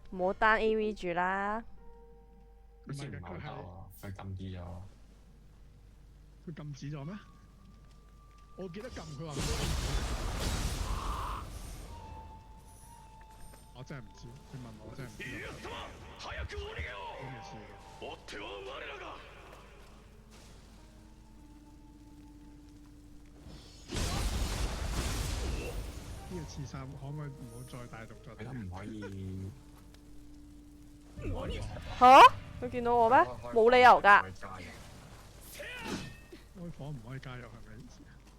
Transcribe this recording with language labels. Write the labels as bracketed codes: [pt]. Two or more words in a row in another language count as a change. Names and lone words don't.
[yue] 唔好單 AV 住啦。好似唔係好得喎，佢禁止咗。佢禁止咗咩？我記得撳佢話唔我真係唔知，你問我真係唔知。 [ja] 早くお逃げを。 [yue] 我未試過。 [ja] 追っては我らが。 [yue] 呢個刺次三，可唔可以唔好再大動作？佢都唔可以。吓？佢見到我咩？冇理由㗎。開火唔可以加入係咪意思啊？